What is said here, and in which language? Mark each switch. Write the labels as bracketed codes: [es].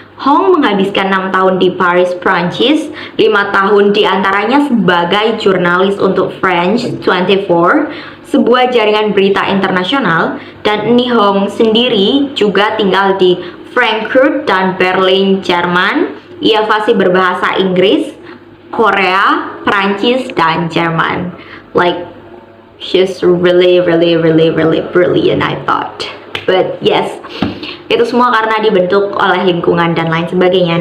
[id] Hong menghabiskan 6 tahun di Paris, Prancis, 5 tahun diantaranya sebagai jurnalis untuk French 24, sebuah jaringan berita internasional, dan Annie Hong sendiri juga tinggal di Frankfurt dan Berlin, Jerman. Ia fasih berbahasa Inggris, Korea, Prancis, dan Jerman. [en] Like, she's really brilliant, I thought. But yes, [id] itu semua karena dibentuk oleh lingkungan dan lain sebagainya.